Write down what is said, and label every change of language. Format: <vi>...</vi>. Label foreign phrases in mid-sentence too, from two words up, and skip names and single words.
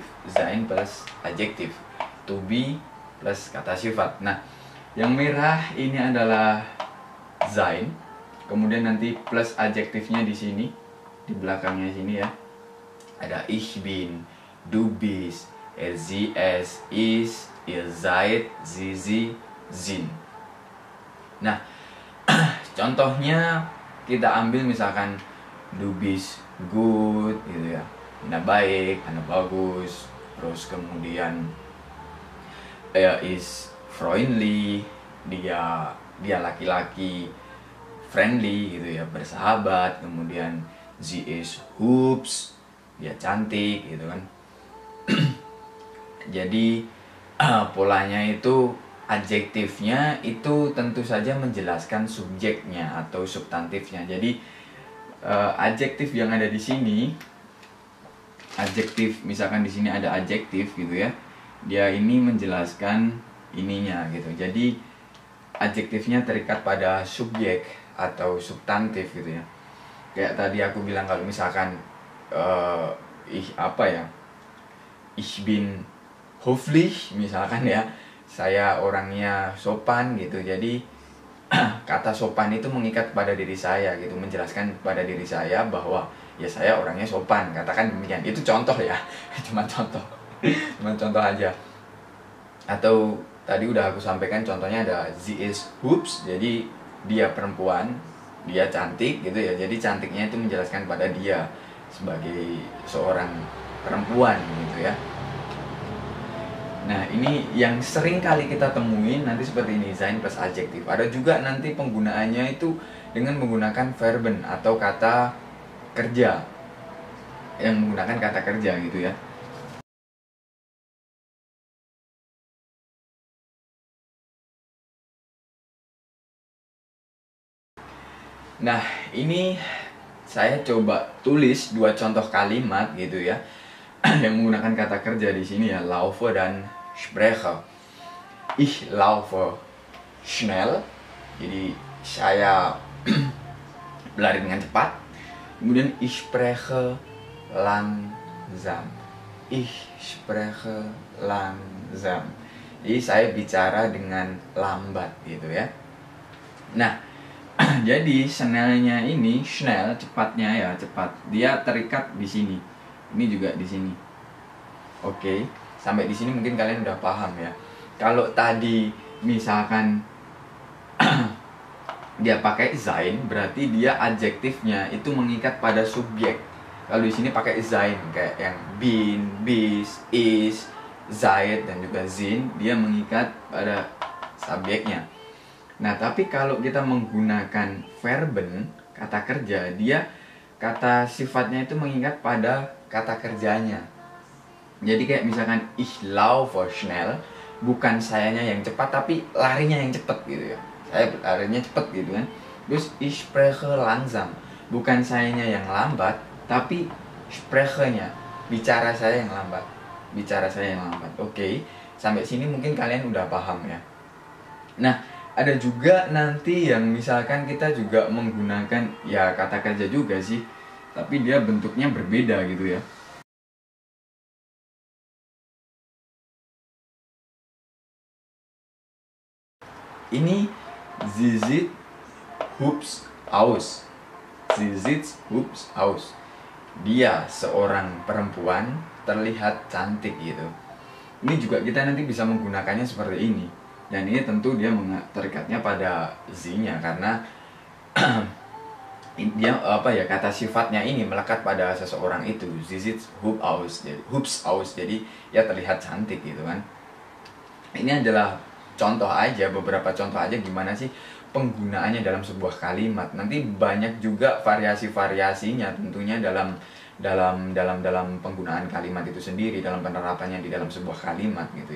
<de>Sein plus adjektif,</de> <en>to be</en> <id>plus kata sifat. Nah, yang merah ini adalah sein, kemudian nanti plus adjektifnya di sini, di belakangnya sini ya.</id> <de>Ada ich bin, du bist, sie es ist, ihr seid, sie sind.</de> <id>Nah, contohnya kita ambil misalkan</id> <de>du bist gut</de> <id>gitu ya, Anda baik, Anda bagus.</id> <de>Terus kemudian er ist freundlich,</de> <id>dia laki-laki, friendly gitu ya, bersahabat.</id> <de>Kemudian sie ist hübsch,</de> <id>dia cantik gitu kan. Jadi polanya itu adjektifnya itu tentu saja menjelaskan subjeknya atau substantifnya. Jadi adjektif yang ada di sini, adjektif misalkan di sini ada adjektif gitu ya, dia ini menjelaskan ininya gitu. Jadi adjektifnya terikat pada subjek atau substantif gitu ya. Kayak tadi aku bilang kalau misalkan</id> <de>ich bin höflich</de> <id>misalkan ya, saya orangnya sopan gitu. Jadi kata sopan itu mengikat pada diri saya gitu, menjelaskan pada diri saya bahwa ya saya orangnya sopan, katakan demikian. Itu contoh ya, cuma contoh aja. Atau tadi udah aku sampaikan contohnya ada</id> <de>sie ist hübsch,</de> <id>jadi dia perempuan, dia cantik gitu ya. Jadi cantiknya itu menjelaskan pada dia sebagai seorang perempuan gitu ya. Nah, ini yang sering kali kita temuin nanti seperti ini, sein plus adjektif. Ada juga nanti penggunaannya itu dengan menggunakan verben atau kata kerja, yang menggunakan kata kerja gitu ya. Nah, ini saya coba tulis dua contoh kalimat gitu ya yang menggunakan kata kerja di sini ya, laufe dan spreche.</id> <de>Ich laufe schnell,</de> <id>jadi saya berlari dengan cepat.</id> <de>Kemudian ich spreche langsam. Ich spreche langsam.</de> <id>Jadi saya bicara dengan lambat gitu ya. Nah, jadi schnellnya ini, schnell cepatnya ya, cepat. Dia terikat di sini. Ini juga di sini. Oke, sampai di sini mungkin kalian udah paham ya. Kalau tadi misalkan dia pakai sein, berarti dia adjektifnya itu mengikat pada subjek. Kalau di sini pakai sein kayak yang</id> <de>bin, bis, is, seid</de> <id>dan juga sind, dia mengikat pada subjeknya. Nah, tapi kalau kita menggunakan verben, kata kerja, dia kata sifatnya itu mengikat pada kata kerjanya. Jadi kayak misalkan</id> <de>ich laufe schnell,</de> <id>bukan sayanya yang cepat tapi larinya yang cepat gitu ya. Saya larinya cepat gitu kan.</id> <de>Terus ich spreche langsam,</de> <id>bukan sayanya yang lambat tapi sprechenya, bicara saya yang lambat. Bicara saya yang lambat. Oke, sampai sini mungkin kalian udah paham ya. Nah, ada juga nanti yang misalkan kita juga menggunakan ya kata kerja juga sih, tapi dia bentuknya berbeda gitu ya.</id> <de>Ini sie sieht hübsch aus. Sie sieht hübsch aus.</de> <id>Dia seorang perempuan terlihat cantik gitu. Ini juga kita nanti bisa menggunakannya seperti ini. Dan ini tentu dia terikatnya pada sie-nya karena dia apa ya, kata sifatnya ini melekat pada seseorang itu.</id> <de>Sie sieht hübsch aus.</de> <id>Jadi ya terlihat cantik gitu kan. Ini adalah contoh aja, beberapa contoh aja gimana sih penggunaannya dalam sebuah kalimat. Nanti banyak juga variasi-variasinya tentunya dalam penggunaan kalimat itu sendiri, dalam penerapannya di dalam sebuah kalimat gitu ya.</id>